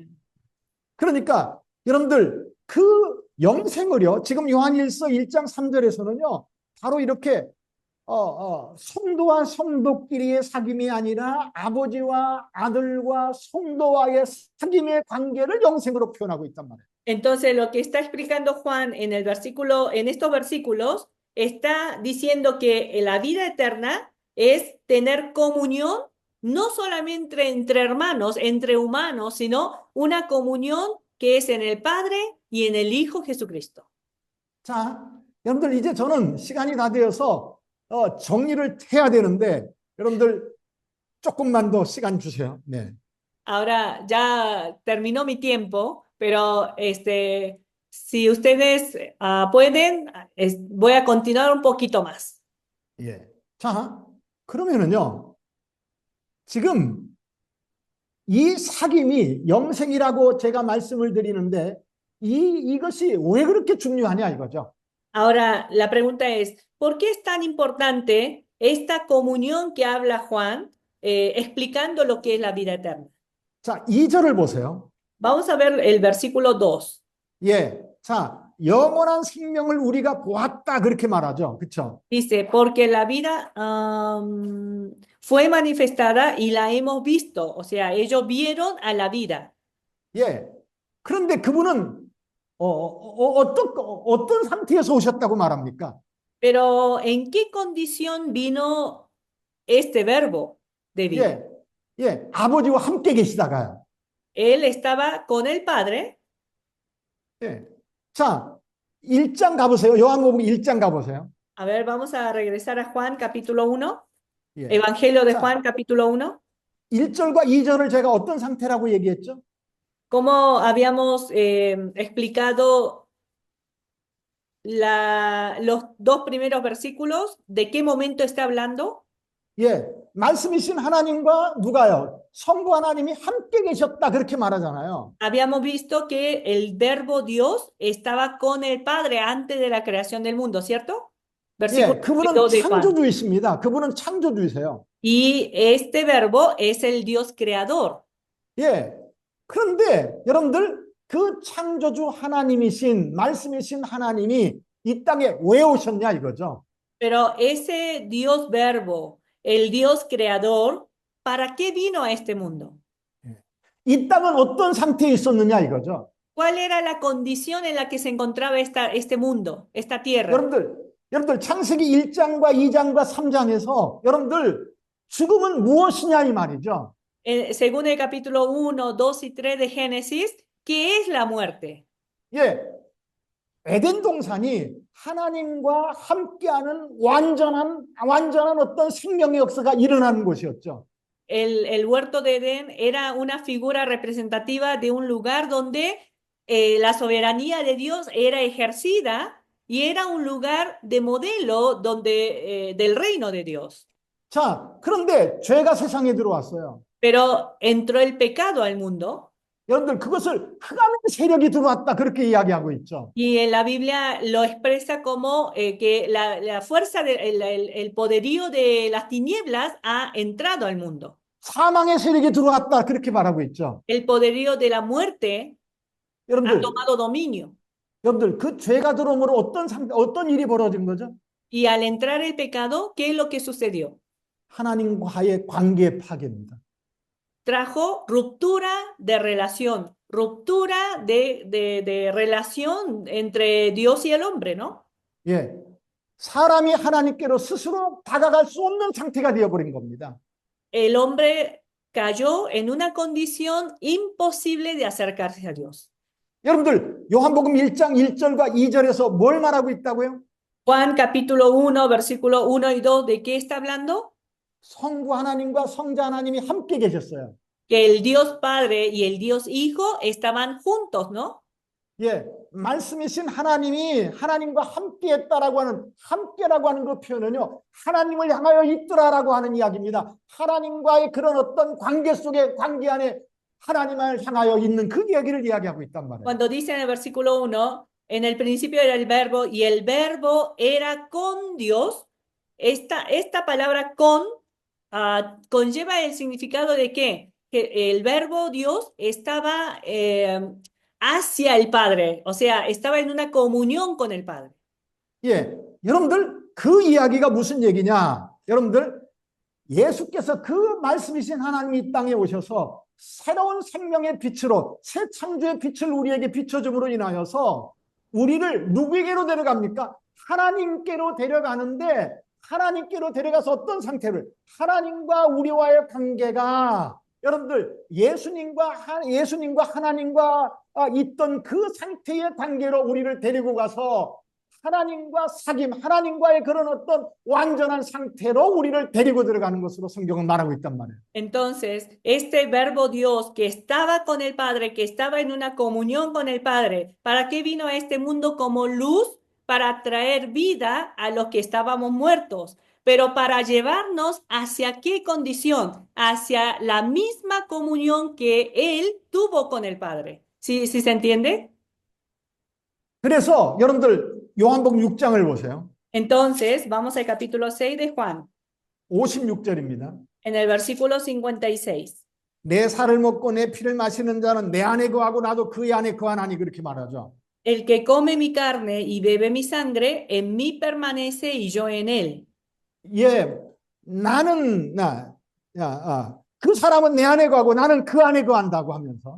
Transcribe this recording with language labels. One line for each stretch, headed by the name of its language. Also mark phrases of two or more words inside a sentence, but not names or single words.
Korean: 그러니까 여러분들 그 영생을요. 지금 요한일서 1장 3절에서는요. 바로 이렇게 성도와 성도끼리의 사귐이 아니라 아버지와 아들과 성도와의 사귐의 관계를 영생으로 표현하고 있단 말이에요.
Spanish: Entonces, lo que está explicando Juan en el versículo, en estos versículos, está diciendo que la vida eterna es tener comunión, no solamente entre hermanos, entre humanos, sino una comunión que es en el Padre y en el Hijo Jesucristo.
Korean: 자, 여러분들 이제 저는 시간이 다 되어서 정리를 해야 되는데 여러분들 조금만 더 시간 주세요. 네.
Spanish: Ahora ya terminó mi tiempo, pero si ustedes pueden, voy a continuar un poquito más.
Korean: 예. 자, 그러면은요. 지금 이 사귐이 영생이라고 제가 말씀을 드리는데 이것이 왜 그렇게 중요하냐 이거죠.
Spanish: Ahora, la pregunta es, ¿por qué es tan importante esta comunión que habla Juan explicando lo que es la vida eterna?
Korean: 자, 2절을 보세요.
Spanish: Vamos a ver el versículo 2.
Korean: 예. 자, 영원한 생명을 우리가 보았다 그렇게 말하죠. 그렇죠?
Spanish: Dice, porque la vida fue manifestada y la hemos visto. O sea, ellos vieron a la vida.
Korean: 예. 그런데 그분은 어떤 상태에서 오셨다고 말합니까?
Spanish: Pero ¿en qué condición vino este verbo de vida?
Korean: 예. 예. 아버지와 함께 계시다가요.
Spanish: Él estaba con el Padre.
Korean: 예. 자, 1장 가보세요. 요한복음 1장 가보세요.
Spanish: A ver, vamos a regresar a Juan capítulo 1.
Korean: 예.
Spanish: Evangelio de
Korean: 자,
Spanish: Juan capítulo 1.
Korean: 1절과 2절을 제가 어떤 상태라고 얘기했죠?
Spanish: Como habíamos explicado los dos primeros versículos, ¿de qué momento está hablando?
Korean: 예. 말씀이신 하나님과 누가요? 성부 하나님이 함께 계셨다 그렇게 말하잖아요.
Spanish: Habíamos visto que el verbo Dios estaba con el Padre antes de la creación del mundo, ¿cierto? Versículo
Korean: 예. 그분은
Spanish: 2 de Juan.
Korean: 창조주이십니다. 그분은 창조주이세요.
Spanish: Y este verbo es el Dios creador.
Korean: 예. 그런데 여러분들 그 창조주 하나님이신 말씀이신 하나님이 이 땅에 왜 오셨냐 이거죠.
Spanish: Pero ese Dios verbo, el Dios creador, ¿para qué vino a este mundo?
Korean: 이 땅은 어떤 상태에 있었느냐 이거죠.
Spanish: ¿Cuál era la condición en la que se encontraba este mundo, esta tierra?
Korean: 여러분들 창세기 1장과 2장과 3장에서 여러분들 죽음은 무엇이냐 이 말이죠.
Spanish: Según el capítulo 1, 2 y 3 de Génesis, ¿qué es la muerte?
Korean: 예. 에덴 동산이 하나님과 함께하는 완전한 어떤 생명의 역사가 일어나는 곳이었죠.
Spanish: El huerto de Edén era una figura representativa de un lugar donde la soberanía de Dios era ejercida y era un lugar de modelo donde, del reino de Dios.
Korean: 자, 그런데 죄가 세상에 들어왔어요.
Spanish: Pero entró el pecado al mundo
Korean: 여러분들 그것을 흑암의 세력이 들어왔다 그렇게 이야기하고 있죠.
Spanish: y en la Biblia lo expresa como que la fuerza, el poderío de las tinieblas ha entrado al mundo.
Korean: 사망의 세력이 들어왔다 그렇게 말하고 있죠.
Spanish: El poderío de la muerte ha
Korean: 여러분들,
Spanish: tomado dominio.
Korean: 여러분들 그 죄가 들어옴으로 어떤 일이 벌어진 거죠?
Spanish: Y al entrar el pecado, ¿qué es lo que sucedió?
Korean: 하나님과의 관계 파괴입니다.
Spanish: Trajo ruptura de relación, ruptura de relación entre Dios y el hombre, ¿no?
Korean: 예, 사람이 하나님께로 스스로 다가갈 수 없는 상태가 되어버린 겁니다.
Spanish: El hombre cayó en una condición imposible de acercarse a Dios.
Korean: 여러분들 요한복음 1장 1절과 2절에서 뭘 말하고 있다고요?
Spanish: Juan capítulo 1, versículo 1 y 2, ¿de qué está hablando?
Korean: 성부 하나님과 성자 하나님이 함께 계셨어요.
Spanish: Que el Dios Padre y el Dios Hijo estaban juntos, ¿no?
Korean: 예, 말씀이신 하나님이 하나님과 함께했다라고 함께라고 하는 그 표현은요, 하나님을 향하여 있더라라고 하는 이야기입니다. 하나님과의 그런 어떤 관계 속에 관계 안에 하나님을 향하여 있는 그 이야기를 이야기하고 있단 말이에요.
Spanish: Cuando dice en el versículo 1, en el principio era el verbo y el verbo era con Dios, esta palabra con conlleva el significado de que el verbo Dios estaba hacia el Padre, o sea, estaba en una comunión con el Padre.
Korean: 예, 여러분들 그 이야기가 무슨 얘기냐? 여러분들 예수께서 그 말씀이신 하나님이 이 땅에 오셔서 새로운 생명의 빛으로 새 창조의 빛을 우리에게 비춰줌으로 인하여서 우리를 누구에게로 데려갑니까? 하나님께로 데려가는데 하나님께로 데려가서 어떤 상태를 하나님과 우리와의 관계가 여러분들 예수님과 하나님과 있던 그 상태의 관계로 우리를 데리고 가서 하나님과 사귐, 하나님과의 그런 어떤 완전한 상태로 우리를 데리고 들어가는 것으로 성경은 말하고 있단 말이에요.
Spanish: Entonces, este verbo Dios que estaba con el Padre, que estaba en una comunión con el Padre, ¿para qué vino a este mundo como luz? Para traer vida a los que estábamos muertos, pero para llevarnos hacia qué condición, hacia la misma comunión que Él tuvo con el Padre. ¿Sí se entiende?
Korean: 그래서 여러분들 요한복음 6장을 보세요.
Spanish: Entonces, vamos al capítulo 6 de Juan,
Korean: 56절입니다.
Spanish: en el versículo 56.
Korean: 내 살을 먹고 내 피를 마시는 자는 내 안에 거하고 나도 그 안에 거하나니 그렇게 말하죠.
Spanish: El que come mi carne y bebe mi sangre, en mí permanece y yo en él.
Korean: 예, 그 사람은 내 안에 거하고 나는 그 안에 거한다고 하면서